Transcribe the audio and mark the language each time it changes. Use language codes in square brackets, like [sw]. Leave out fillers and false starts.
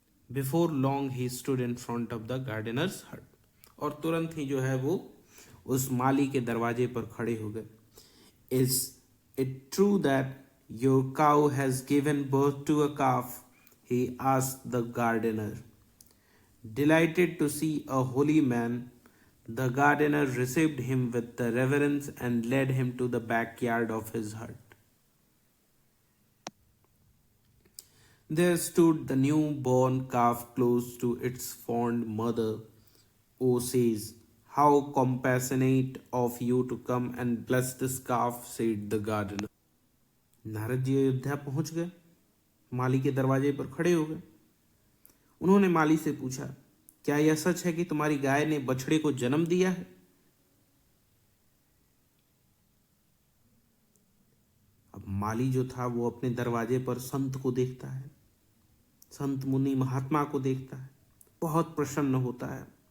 [en] before long he stood in front of the gardener's hut, [hi] और तुरंत ही जो है वो उस माली के दरवाजे पर खड़े हो गए। [en] Is it true that your cow has given birth to a calf? He asked the gardener. Delighted to see a holy man, the gardener received him with the reverence and led him to the backyard of his hut. There stood the newborn calf close to its fond mother. O says, how compassionate of you to come and bless this calf, said the gardener. [hi] Narad ji Ayodhya पहुंच गए, माली के दरवाजे पर खड़े हो गए। उन्होंने माली से पूछा, क्या यह सच है कि तुम्हारी गाय ने बछड़े को जन्म दिया है? अब माली जो था वो अपने दरवाजे पर संत को देखता है, संत मुनि महात्मा को देखता है, बहुत प्रसन्न होता है।